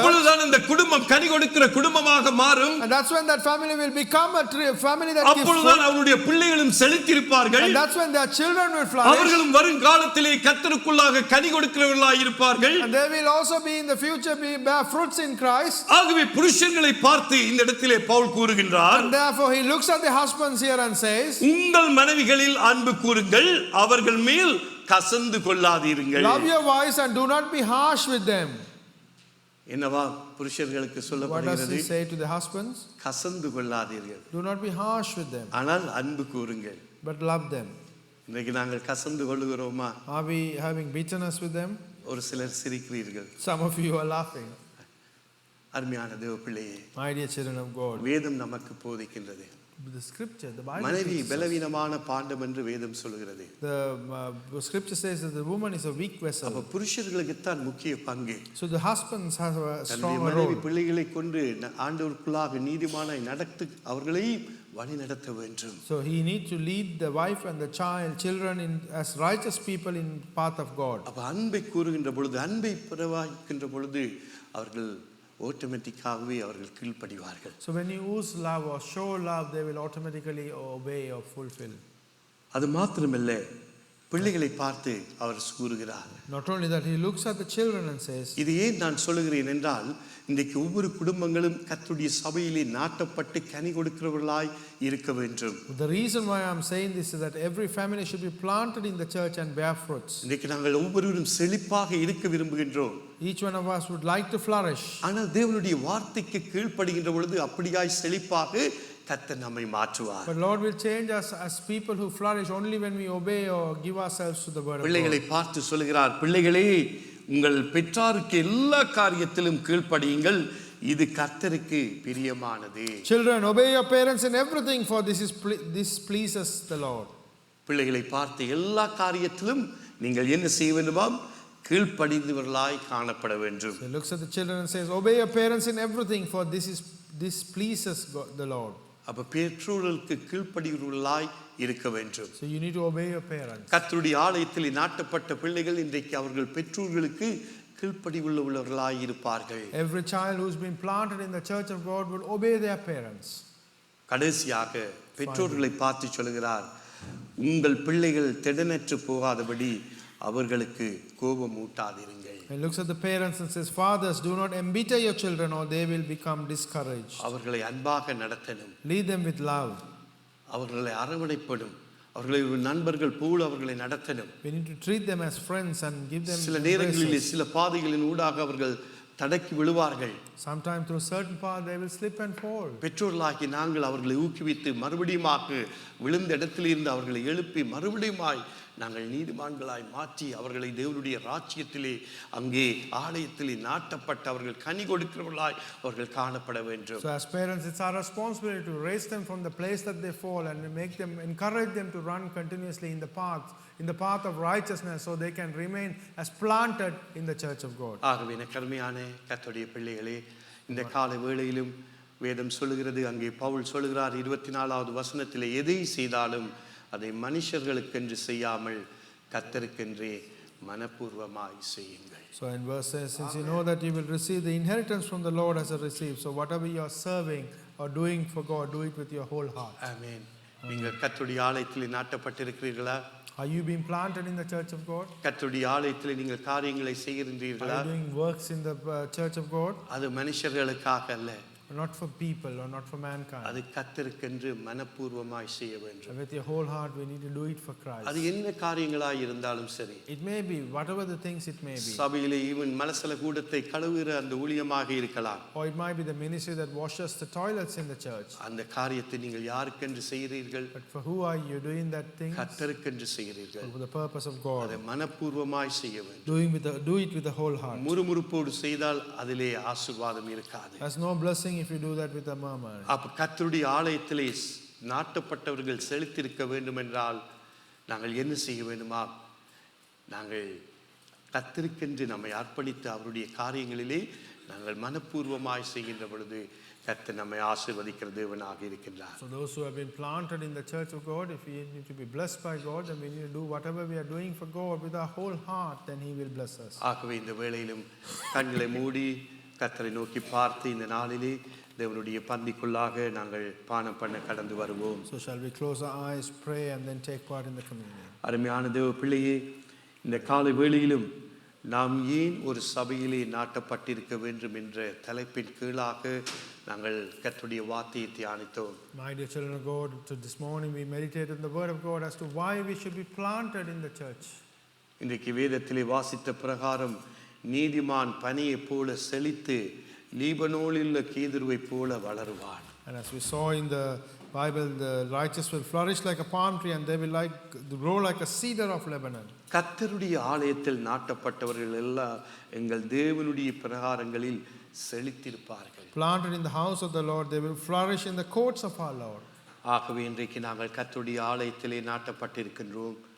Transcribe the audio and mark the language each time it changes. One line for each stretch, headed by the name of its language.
Tamil: அப்பொழுதுதான் இந்த குடும்பம் கனி கொடுக்கிற குடும்பமாக மாறும்.
English: And that's when that family will become a family that gives
Tamil: அப்பொழுதுதான்
English: fruit.
Tamil: அவருடைய பிள்ளைகளும் செழித்திருப்பார்கள்.
English: And that's when their children will flourish.
Tamil: அவர்களும் வருங்காலத்திலே கர்த்தருக்குள்ளாக கனி கொடுக்கிறவர்களாய் இருப்பார்கள்.
English: And they will also be in the future bear fruits in Christ.
Tamil: ஆகவே புருஷர்களை பார்த்து இந்த இடத்திலே பவுல் கூறுகின்றார்.
English: And therefore he looks at the husbands here and says,
Tamil: உங்கள் மனைவிகளில் அன்பு கூருங்கள், அவர்கள் மேல் கசந்து கொள்ளாதீர்கள்.
English: love your wives and do not be harsh with them.
Tamil: என்னவா புருஷர்களுக்கு
English: What does
Tamil: சொல்லப்படுகிறது?
English: he say to the husbands?
Tamil: கசந்து கொள்ளாதீர்கள்,
English: Do not be harsh with them,
Tamil: ஆனால் அன்பு கூறுங்கள்.
English: but love them.
Tamil: இன்றைக்கு நாங்கள் கசந்து கொள்ளுகிறோமா?
English: Are we having bitterness with them?
Tamil: ஒரு சிலர் சிரிக்கிறீர்கள்.
English: Some of you are laughing.
Tamil: அருமையான தேவ பிள்ளையே,
English: My dear children of God,
Tamil: வேதம் நமக்கு போதிக்கின்றது.
English: the scripture, the Bible
Tamil: மனைவி
English: teaches us.
Tamil: பலவீனமான பாண்டம் என்று வேதம் சொல்கிறது.
English: The scripture says that the woman is a weak
Tamil: அப்ப
English: vessel.
Tamil: புருஷர்களுக்கு தான் முக்கிய பங்கு.
English: So the husbands have a
Tamil: தன்னுடைய
English: strong
Tamil: மனைவி
English: role.
Tamil: பிள்ளைகளை கொண்டு ஆண்டவருக்குள்ளாக நீதிமானாய் நடத்து அவர்களை வழி நடத்த வேண்டும்.
English: So he needs to lead the wife and the children as righteous people in path of God.
Tamil: அப்ப அன்பை கூறுகின்ற பொழுது, அன்பை பிரவாகிக்கின்ற பொழுது அவர்கள் ஆட்டோமேட்டிக்காகவே அவர்கள் கீழ்ப்படிவார்கள்.
English: So when you use love or show love, they will automatically obey or fulfill.
Tamil: அது மாத்திரமல்ல, பிள்ளைகளை பார்த்து அவர் கூறுகிறார்.
English: Not only that, he looks at the children and says,
Tamil: இது ஏன் நான் சொல்லுகிறேன் என்றால், இன்றைக்கு ஒவ்வொரு குடும்பங்களும் கர்த்தருடைய சபையிலே நாட்டப்பட்டு கனி கொடுக்கிறவர்களாய் இருக்க வேண்டும்.
English: the reason why I'm saying this is that every family should be planted in the church and bear fruits.
Tamil: இன்றைக்கு நாங்கள் ஒவ்வொருவரும் செழிப்பாக இருக்க விரும்புகின்றோம்.
English: Each one of us would like to flourish.
Tamil: ஆனால் தேவனுடைய வார்த்தைக்கு கீழ்ப்படுகின்ற பொழுது அப்படியாய் செழிப்பாக கர்த்தர் நம்மை மாற்றுவார்.
English: But Lord will change us as people who flourish only when we obey or give ourselves to the word of
Tamil: பிள்ளைகளை
English: God.
Tamil: பார்த்து சொல்கிறார், பிள்ளைகளே உங்கள் பெற்றாருக்கு எல்லா காரியத்திலும் கீழ்ப்படியுங்கள், இது கர்த்தருக்கு பிரியமானது.
English: Children, obey your parents in everything, for this pleases the Lord.
Tamil: பிள்ளைகளை பார்த்து எல்லா காரியத்திலும் நீங்கள் என்ன செய்ய வேண்டுமாம்? கீழ்ப்படிந்தவர்களாய் காணப்பட வேண்டும்.
English: So he looks at the children and says, obey your parents in everything, for this pleases God, the Lord.
Tamil: அப்ப பெற்றோர்களுக்கு கீழ்ப்படிகிறவர்களாய் இருக்க வேண்டும்.
English: So you need to obey your parents.
Tamil: கர்த்தருடைய ஆலயத்தில் நாட்டப்பட்ட பிள்ளைகள் இன்றைக்கு அவர்கள் பெற்றோர்களுக்கு கீழ்ப்படிவுள்ளவர்களாய் இருப்பார்கள்.
English: Every child who's been planted in the church of God will obey their parents.
Tamil: கடைசியாக பெற்றோர்களை பார்த்து சொல்கிறார், உங்கள் பிள்ளைகள் திடனற்று போகாதபடி அவர்களுக்கு கோபம் ஊட்டாதிருங்கள்.
English: He looks at the parents and says, fathers, do not embitter your children or they will become discouraged.
Tamil: அவர்களை அன்பாக நடத்தணும்,
English: Lead them with love.
Tamil: அவர்களை அரவணைப்படும், அவர்களை ஒரு நண்பர்கள் போல அவர்களை நடத்தணும்.
English: We need to treat them as friends and give them
Tamil: சில நேரங்களில்
English: embraces.
Tamil: சில பாதைகளின் ஊடாக அவர்கள் தடக்கி விழுவார்கள்.
English: Sometimes through certain path they will slip and fall.
Tamil: பெற்றோர்களாகி நாங்கள் அவர்களை ஊக்குவித்து மறுபடியுமாக விழுந்த இடத்திலிருந்து அவர்களை எழுப்பி மறுபடியுமாய் நாங்கள் நீதிமான்களாய் மாற்றி அவர்களை தேவனுடைய ராஜ்யத்திலே அங்கே ஆலயத்திலே நாட்டப்பட்ட அவர்கள் கனி கொடுக்கிறவர்களாய் அவர்கள் காணப்பட வேண்டும்.
English: So as parents, it's our responsibility to raise them from the place that they fall and make them, encourage them to run continuously in the path of righteousness, so they can remain as planted in the church of God.
Tamil: ஆகவே கருமையான கர்த்தருடைய பிள்ளைகளே, இந்த காலை வேளையிலும் வேதம் சொல்லுகிறது, அங்கே பவுல் சொல்லுகிறார் 24வது வசனத்திலே, எதை செய்தாலும் அதை மனுஷர்களுக்கென்று செய்யாமல் கர்த்தருக்கென்றே மனப்பூர்வமாய் செய்யுங்கள்.
English: So in verse says, since you know that you will receive the inheritance from the Lord as a receive, so whatever you are serving or doing for God, do it with your whole heart.
Tamil: ஆமென். நீங்கள் கர்த்தருடைய ஆலயத்திலே நாட்டப்பட்டிருக்கிறீர்களா?
English: Are you being planted in the church of God?
Tamil: கர்த்தருடைய ஆலயத்திலே நீங்கள் காரியங்களை
English: Are
Tamil: செய்கின்றீர்களா?
English: you doing works in the church of God?
Tamil: அது மனுஷர்களுக்காக அல்ல,
English: Not for people or not for mankind.
Tamil: அது கர்த்தருக்கென்று மனப்பூர்வமாய் செய்ய வேண்டும்.
English: With your whole heart, we need to do it for Christ.
Tamil: அது என்ன காரியங்களாய் இருந்தாலும் சரி,
English: It may be whatever the things it may be.
Tamil: சபையிலே ஈவன் மலசல கூடத்தை கழுவுகிற அந்த ஊழியமாக இருக்கலாம்.
English: Or it might be the ministry that washes the toilets in the church.
Tamil: அந்த காரியத்தை நீங்கள் யாருக்கென்று செய்கிறீர்கள்?
English: But for who are you doing that thing?
Tamil: கர்த்தருக்கென்று செய்கிறீர்கள்.
English: For the purpose of God.
Tamil: அதை மனப்பூர்வமாய் செய்ய வேண்டும்.
English: Do it with the whole heart.
Tamil: முறுமுறுப்போடு செய்தால் அதிலே ஆசீர்வாதம் இருக்காது.
English: There's no blessing if you do that with a murmur.
Tamil: அப்ப கர்த்தருடைய ஆலயத்திலே நாட்டப்பட்டவர்கள் செலுத்திருக்க வேண்டும் என்றால் நாங்கள் என்ன செய்ய வேண்டுமா? நாங்கள் கர்த்தருக்கென்று நம்மை அர்ப்பணித்து அவருடைய காரியங்களிலே நாங்கள் மனப்பூர்வமாய் செய்கின்ற பொழுது கர்த்தர் நம்மை ஆசீர்வதிக்கிற தேவனாக இருக்கின்றார்.
English: So those who have been planted in the church of God, if we need to be blessed by God, then we need to do whatever we are doing for God with our whole heart, then He will bless us.
Tamil: ஆகவே இந்த வேளையிலும் கண்களை மூடி கர்த்தரை நோக்கி பார்த்து இந்த நாளிலே தேவனுடைய பந்திக்குள்ளாக நாங்கள் பானம் பண்ண கடந்து வருவோம்.
English: So shall we close our eyes, pray, and then take part in the communion.
Tamil: அருமையான தேவ பிள்ளையே, இந்த காலை வேளையிலும் நாம் ஏன் ஒரு சபையிலே நாட்டப்பட்டிருக்க வேண்டும் என்ற தலைப்பின் கீழாக நாங்கள் கர்த்தருடைய வார்த்தையை தியானித்தோம்.
English: My dear children of God, this morning we meditated on the word of God as to why we should be planted in the church.
Tamil: இன்றைக்கு வேதத்திலே வாசித்த பிரகாரம் நீதிமான் பனியைப் போல செழித்து லீபனோனிலுள்ள கேதுருவை போல வளருவான்.
English: And as we saw in the Bible, the righteous will flourish like a palm tree and they will grow like a cedar of Lebanon.
Tamil: கர்த்தருடைய ஆலயத்தில் நாட்டப்பட்டவர்கள் எல்லாம் எங்கள் தேவனுடைய பிரகாரங்களில் செழித்திருப்பார்கள்.
English: Planted in the house of the Lord, they will flourish in the courts of our Lord.
Tamil: ஆகவே இன்றைக்கு நாங்கள் கர்த்தருடைய ஆலயத்திலே நாட்டப்பட்டிருக்கின்றோம்.